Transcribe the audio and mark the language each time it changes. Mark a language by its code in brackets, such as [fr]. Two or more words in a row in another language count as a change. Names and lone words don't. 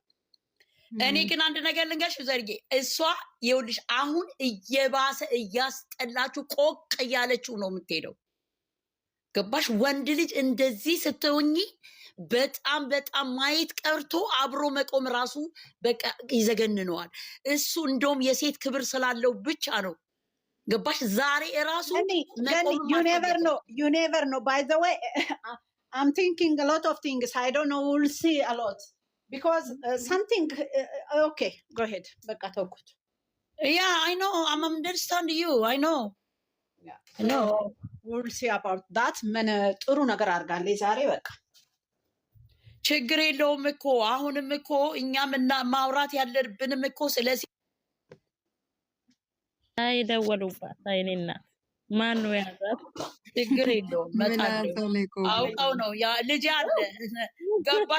[am] እኔ ግን አንድ ነገር ልንገርሽ ዘርጌ፣ እሷ ይኸውልሽ አሁን እየባሰ እያስጠላችሁ ቆቅ እያለችው ነው የምትሄደው። ገባሽ? ወንድ ልጅ እንደዚህ ስትሆኚ በጣም በጣም ማየት ቀርቶ አብሮ መቆም ራሱ በቃ ይዘገንነዋል። እሱ እንደውም የሴት ክብር ስላለው ብቻ ነው። ገባሽ? ዛሬ ራሱ [en] you never know by the way I'm thinking a lot of things. I don't know, we'll see a lot because something okay, go ahead. [am] በቃ ተውኩት። [en] Yeah, I know, I'm understand you. I know. Yeah. No, we'll see about that. [am] ምን ጥሩ ነገር አድርጋለች ዛሬ በቃ ችግር የለውም እኮ አሁንም እኮ እኛም እና ማውራት ያለብንም እኮ ስለዚህ አይደወሉባት አይኔና ማን ነው ያዛት? ችግር የለውም መጣለው አውቀው ነው ያ ልጅ አለ ገባሽ?